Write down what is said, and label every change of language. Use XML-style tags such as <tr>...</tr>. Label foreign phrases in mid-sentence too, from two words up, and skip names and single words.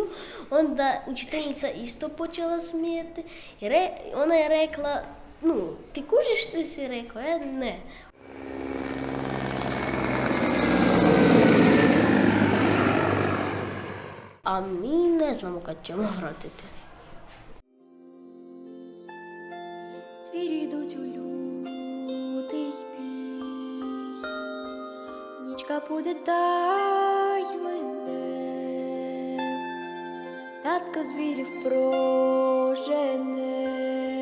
<hr>Onda učiteljica isto počela smijeti. Ona je rekla, ti kužiš što si rekao? Ne. A mi ne znamo kad ćemo vratiti.</hr> <uk>Звірі йдуть у лютий бій, нічка буде дай мене, татко звірів прожене,</uk>